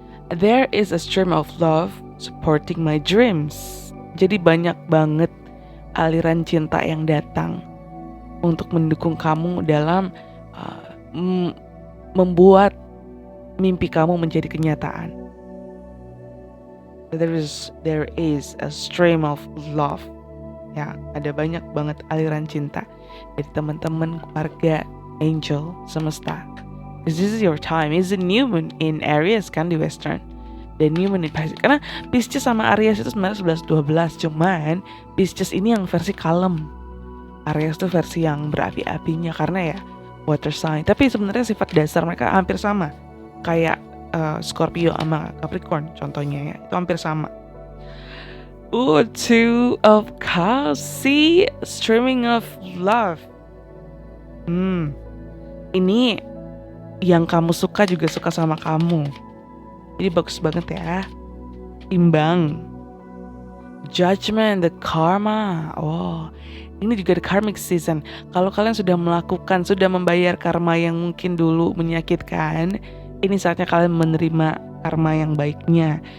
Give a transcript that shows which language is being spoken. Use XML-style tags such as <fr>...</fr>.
<en>There is a stream of love supporting my dreams.</en> <id>Jadi banyak banget aliran cinta yang datang untuk mendukung kamu dalam membuat mimpi kamu menjadi kenyataan.</id> <en>There is a stream of love.</en> <id>Ya, ada banyak banget aliran cinta dari teman-teman, keluarga, angel, semesta.</id> <en>This is your time. It's a new moon in Aries</en> <id>kan di Western. Dan</id> <en>new moon in Pisces.</en> <id>Karena Pisces sama Aries itu sebenarnya 11-12. Cuman Pisces ini yang versi kalem, Aries tuh versi yang berapi-apinya karena ya water sign. Tapi sebenarnya sifat dasar mereka hampir sama, kayak Scorpio sama Capricorn contohnya ya, itu hampir sama.</id> <en>Two of Cups, see, streaming of love.</en> <id>Ini yang kamu suka juga suka sama kamu. Jadi bagus banget ya. Imbang.</id> <en>Judgment, the karma. Ini juga the karmic season.</en> <id>Kalau kalian sudah membayar karma yang mungkin dulu menyakitkan, ini saatnya kalian menerima karma yang baiknya.</id>